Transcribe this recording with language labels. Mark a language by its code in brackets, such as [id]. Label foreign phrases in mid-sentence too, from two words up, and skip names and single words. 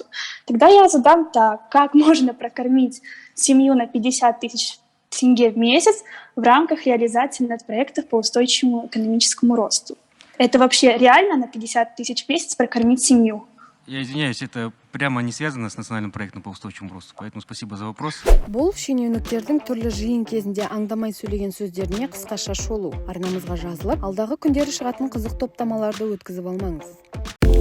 [ru] Тогда я задам так: как можно прокормить семью на 50 тысяч тенге в месяц в рамках реализации нацпроектов по устойчивому экономическому росту? Это вообще реально на 50 тысяч в месяц прокормить семью? Я извиняюсь, это прямо не связано с национальным проектом по устойчивому росту, поэтому спасибо за вопрос. [kk] Бұл шенеуніктердің түрлі жиын кезінде аңдамай сөйлеген сөздеріне қысқаша шолу. Арнамызға жазылып, алдағы күндері шығатын қызық топтамаларды өткізіп алмаңыз.